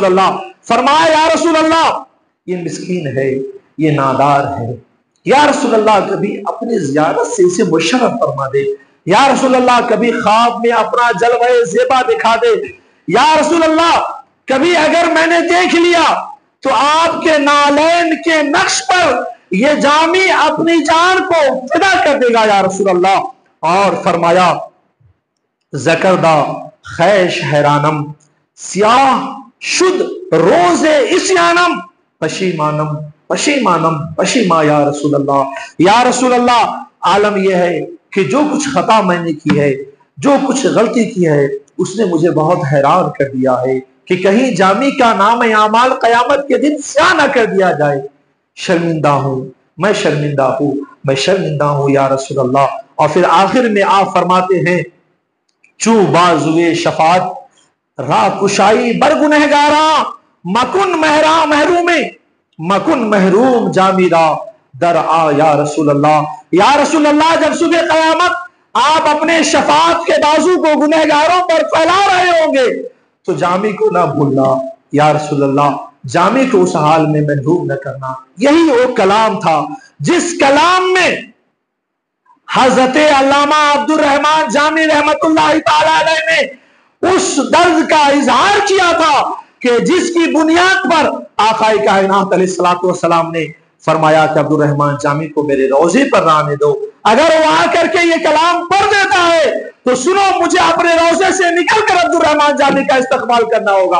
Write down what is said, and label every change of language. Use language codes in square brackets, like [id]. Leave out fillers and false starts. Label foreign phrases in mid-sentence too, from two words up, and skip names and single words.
[ur] اللہ، فرمایا یا رسول اللہ یہ مسکین ہے، یہ نادار ہے، یا رسول اللہ کبھی اپنی زیارت سے اسے مشرف فرما دے، یا رسول اللہ کبھی خواب میں اپنا جلوہ زیبا دکھا دے، یا رسول اللہ کبھی اگر میں نے دیکھ لیا تو آپ کے نالین کے نقش پر یہ جامی اپنی جان کو فدا کر دے گا یا رسول اللہ۔ اور فرمایا [fa] زکردہ خیش حیرانم سیاہ شد روز اسیانم پشیمانم پشیمانم پشیما [ur] یا رسول اللہ، یا رسول اللہ عالم یہ ہے کہ جو کچھ خطا میں نے کی ہے، جو کچھ غلطی کی ہے، اس نے مجھے بہت حیران کر دیا ہے کہ کہیں جامی کا نام اعمال قیامت کے دن سیاہ نہ کر دیا جائے۔ شرمندہ ہوں میں، شرمندہ ہوں میں، شرمندہ ہوں یا رسول اللہ۔ اور پھر آخر میں آپ فرماتے ہیں [fa] چو بازوئے شفاعت راہ کشائی برگنہگاراں مکن محروم مکن محروم جامی را در آ [ur] یا رسول اللہ، یا رسول اللہ جب صبح قیامت آپ اپنے شفاعت کے بازو کو گنہگاروں پر پھیلا رہے ہوں گے تو جامی کو نہ بھولنا، یا رسول اللہ جامی کو اس حال میں محروم نہ کرنا۔ یہی وہ کلام تھا جس کلام میں حضرت علامہ عبد الرحمن جامی رحمت اللہ تعالی علیہ نے اس درد کا اظہار کیا تھا کہ جس کی بنیاد پر آقا کائنات علیہ السلام نے فرمایا کہ عبد الرحمن جامی کو میرے روضے پر رہنے دو، اگر وہ آ کر کے یہ کلام پڑھ دیتا ہے تو سنو مجھے اپنے روضے سے نکل کر عبد الرحمن جامی کا استقبال کرنا ہوگا۔